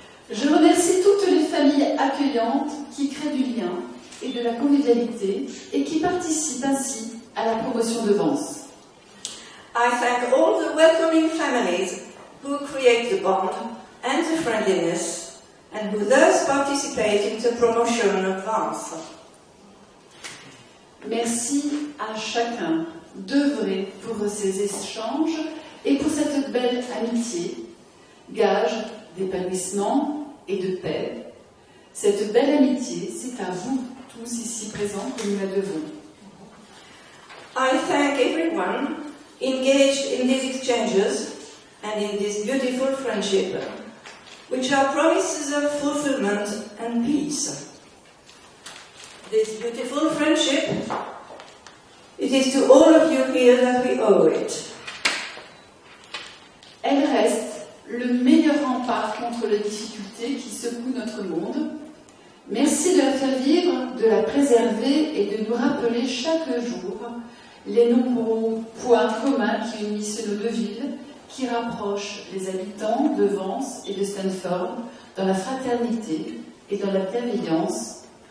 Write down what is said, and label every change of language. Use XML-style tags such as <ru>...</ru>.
<fr>Je remercie toutes les familles accueillantes qui créent du lien et de la convivialité et qui participent ainsi à la promotion de Vence.</fr> <en>I thank all the welcoming families who create the bond and the friendliness and who thus participate in the promotion of Vence.</en> <fr>Merci à chacun d'œuvrer pour ces échanges et pour cette belle amitié, gage d'épanouissement et de paix. Cette belle amitié, c'est à vous tous ici présents que nous la devons.</fr> <en>I thank everyone engaged in these exchanges and in this beautiful friendship, which are promises of fulfillment and peace. This beautiful friendship, it is to all of you here that we owe it.</en> <fr>Elle reste le meilleur rempart contre les difficultés qui secouent notre monde. Merci de la faire vivre, de la préserver et de nous rappeler chaque jour les nombreux points communs qui unissent nos deux villes, qui rapprochent les habitants de Vence et de Stanford dans la fraternité et dans la bienveillance.</fr>